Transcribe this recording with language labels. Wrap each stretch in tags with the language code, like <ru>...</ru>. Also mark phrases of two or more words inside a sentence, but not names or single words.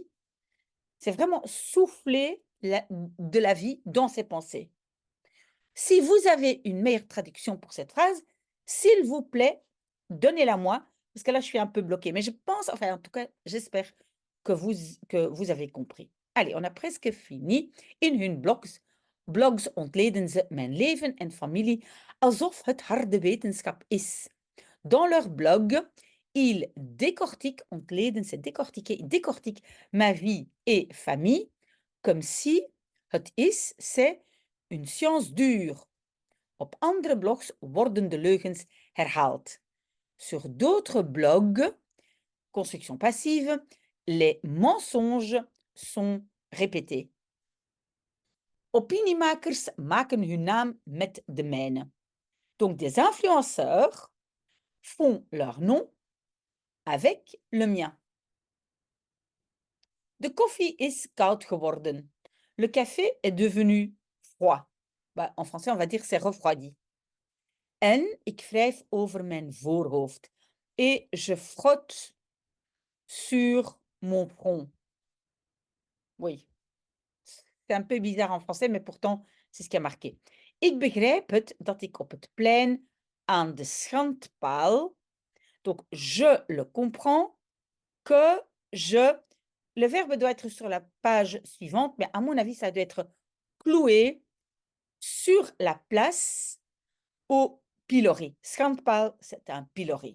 <fr>C'est vraiment souffler de la vie dans ses pensées. Si vous avez une meilleure traduction pour cette phrase, s'il vous plaît, donnez-la moi, parce que là, je suis un peu bloquée. Mais je pense, enfin, en tout cas, j'espère que vous avez compris. Allez, on a presque fini.</fr> <nl>In hun blogs ontleden ze mijn leven en familie alsof het harde wetenschap is.</nl> <fr>Dans leur blog, ils décortiquent, ontleden, c'est décortiquer, ils décortiquent ma vie et famille comme si</fr> <nl>het is,</nl> <fr>c'est une science dure.</fr> <nl>Op andere blogs worden de leugens herhaald.</nl> <fr>Sur d'autres blogs, construction passive, les mensonges sont répétés.</fr> <nl>Opiniemakers maken hun naam met de mijne.</nl> <fr>Donc des influenceurs font leur nom avec le mien.</fr> <nl>De koffie is koud geworden.</nl> <fr>Le café est devenu froid. Bah, en français, on va dire c'est refroidi.</fr> <nl>En ik wrijf over mijn voorhoofd.</nl> <fr>Et je frotte sur mon front. Oui, c'est un peu bizarre en français, mais pourtant, c'est ce qui a marqué.</fr> <nl>Ik begrijp het dat ik op het plein aan de schandpaal,</nl> <fr>donc je le comprends, que je, le verbe doit être sur la page suivante, mais à mon avis, ça doit être cloué sur la place au pilori. Schandpaal, c'est un pilori.</fr>